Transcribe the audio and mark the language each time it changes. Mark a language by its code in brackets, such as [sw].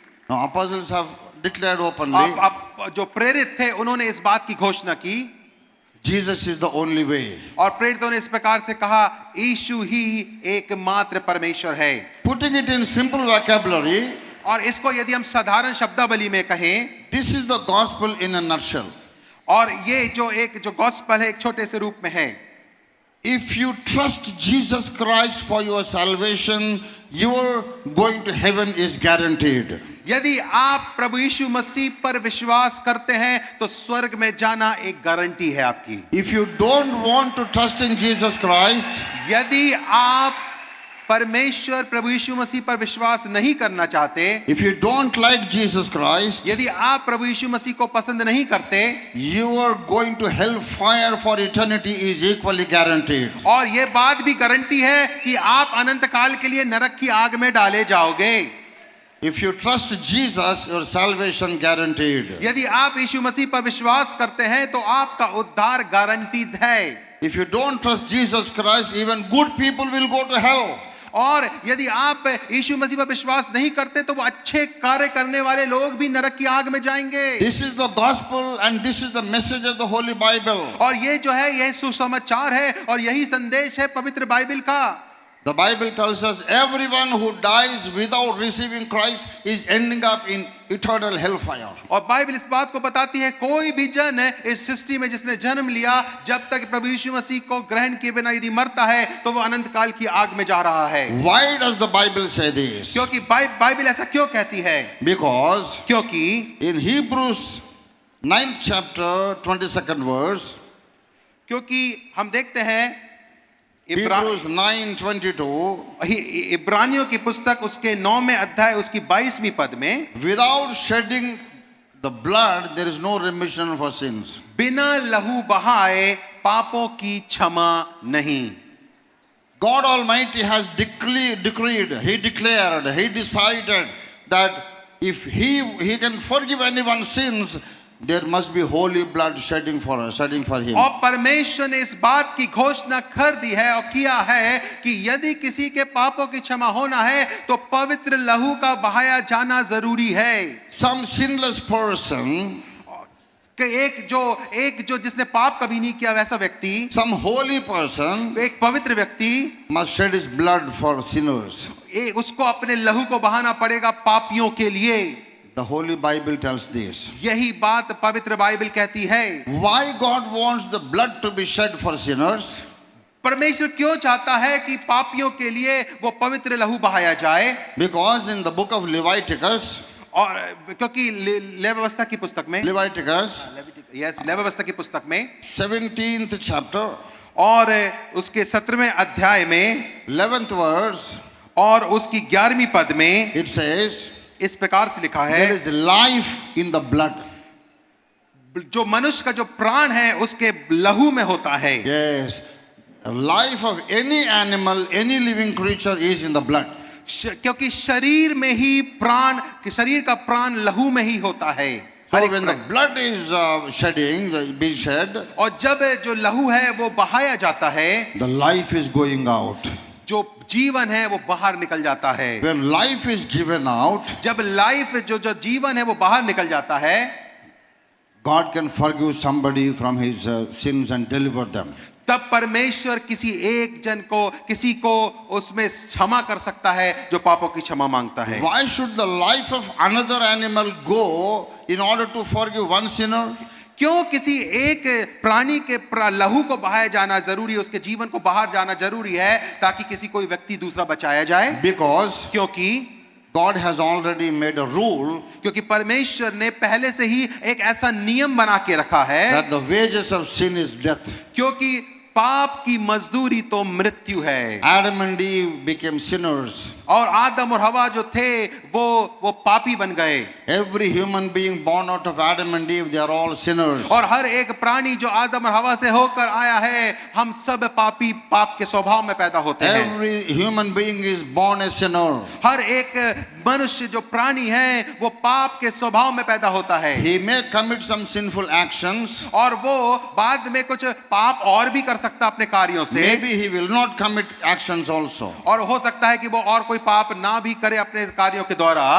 [en] no, apostles have declared openly, [hi] अब जो प्रेरित थे उन्होंने इस बात की घोषणा की, [en] Jesus is the only way. [hi] और प्रेरितों ने इस प्रकार से कहा यीशु ही एकमात्र परमेश्वर है। [en] Putting it in simple vocabulary, [hi] और इसको यदि हम साधारण शब्दावली में कहें, [en] this is the gospel in a nutshell. [hi] और ये जो गॉस्पेल है एक छोटे से रूप में है। [en] If you trust Jesus Christ for your salvation, your going to heaven is guaranteed. [hi] यदि आप प्रभु यीशु मसीह पर विश्वास करते हैं तो स्वर्ग में जाना एक गारंटी है आपकी। [en] If you don't want to trust in Jesus Christ, [hi] यदि आप परमेश्वर प्रभु यीशु मसीह पर विश्वास नहीं करना चाहते, [en] if you don't like Jesus Christ, [hi] यदि आप प्रभु यीशु मसीह को पसंद नहीं करते, [en] your going to hell fire for eternity is equally guaranteed. [hi] और ये बात भी गारंटी है कि आप अनंत काल के लिए नरक की आग में डाले जाओगे। [en] If you trust Jesus, your salvation guaranteed. [hi] यदि आप यीशु मसीह पर विश्वास करते हैं तो आपका उद्धार गारंटीड है। [en] If you don't trust Jesus Christ, even good people will go to hell. [hi] और यदि आप यीशु मसीह पर विश्वास नहीं करते तो वो अच्छे कार्य करने वाले लोग भी नरक की आग में जाएंगे। [en] This is the gospel and this is the message of the Holy Bible. [hi] और ये जो है यह सुसमाचार है और यही संदेश है पवित्र बाइबल का। [en] The Bible tells us everyone who dies without receiving Christ is ending up in eternal hellfire. [hi] और बाइबल इस बात को बताती है कोई भी जन इस सृष्टि में जिसने जन्म लिया जब तक प्रभु यीशु मसीह को ग्रहण किए बिना यदि मरता है तो वो अनंत काल की आग में जा रहा है। [en] Why does the Bible say this? [hi] क्योंकि बाइबल ऐसा क्यों कहती है? [en] Because [hi] क्योंकि [en] in Hebrews 9th chapter 22nd verse, [hi] क्योंकि हम देखते हैं [en] Hebrews 9:22, [hi] इब्रानियों की पुस्तक उसके 9वें अध्याय उसकी 22वीं पद में, [en] without shedding the blood there is no remission for sins. [hi] बिना लहू बहाए पापों की क्षमा नहीं। [en] God Almighty has decreed, He declared, He decided that if He can forgive anyone's sins, there must be holy blood shedding for Him. [hi] और परमेश्वर ने इस बात की घोषणा कर दी है और किया है कि यदि किसी के पापों की क्षमा होना है तो पवित्र लहू का बहाया जाना जरूरी है। [en] Some sinless person, [hi] एक जो जिसने पाप कभी नहीं किया वैसा व्यक्ति, [en] some holy person, [hi] एक पवित्र व्यक्ति [en] must shed his blood for sinners. [hi] उसको अपने लहू को बहाना पड़ेगा पापियों के लिए। [en] The Holy Bible tells this. [hi] यही बात पवित्र बाइबल कहती है। [en] Why God wants the blood to be shed for sinners? [hi] परमेश्वर क्यों चाहता है कि पापियों के लिए वो पवित्र लहू बहाया जाए? [en] Because in the book of Leviticus, [hi] और क्योंकि लेवी व्यवस्था की पुस्तक में, [en] Leviticus, [hi] लेवी व्यवस्था की पुस्तक में [en] 17th chapter, [hi] और उसके 17वें अध्याय में [en] 11th verse, [hi] और उसकी 11वीं पद में [en] it says, [hi] इस प्रकार से लिखा [en] there [hi] है, [en] is life in the blood. [hi] जो मनुष्य का जो प्राण है उसके लहू में होता है। [en] Yes, life of any animal, any living creature is in the blood. [hi] क्योंकि शरीर में ही प्राण, शरीर का प्राण लहू में ही होता है। [en] So when the blood is being shed, [hi] और जब जो लहू है वो बहाया जाता है, [en] the life is going out. [hi] जो जीवन है वो बाहर निकल जाता है। [en] When life is given out, [hi] जब लाइफ जो जीवन है वो बाहर निकल जाता है, [en] God can forgive somebody from his sins and deliver them. [hi] तब परमेश्वर किसी एक जन को, किसी को उसमें क्षमा कर सकता है जो पापों की क्षमा मांगता है। [en] Why should the life of another animal go in order to forgive one sinner? [hi] क्यों किसी एक प्राणी के लहू को बहाया जाना जरूरी है, उसके जीवन को बाहर जाना जरूरी है ताकि किसी कोई व्यक्ति दूसरा बचाया जाए? [en] Because [hi] क्योंकि [en] God has already made a rule [hi] क्योंकि परमेश्वर ने पहले से ही एक ऐसा नियम बना के रखा है [en] that the wages of sin is death. [hi] क्योंकि पाप की मजदूरी तो मृत्यु है। [en] Adam and Eve became sinners. [hi] और आदम और हवा जो थे वो पापी बन गए। [en] Every human being born out of Adam and Eve, they are all sinners. [hi] और हर एक प्राणी जो आदम और हवा से होकर आया है, हम सब पापी, पाप के स्वभाव में पैदा होते हैं। [en] Every human being is born a sinner. [hi] हर एक मनुष्य जो प्राणी है वो पाप के स्वभाव में पैदा होता है। [en] He may commit some sinful actions. [hi] और वो बाद में कुछ पाप और भी कर सकता अपने कार्यों से। [en] Maybe he will not commit actions also. [hi] और हो सकता है कि वो और कोई पाप ना भी करे अपने कार्यों के द्वारा।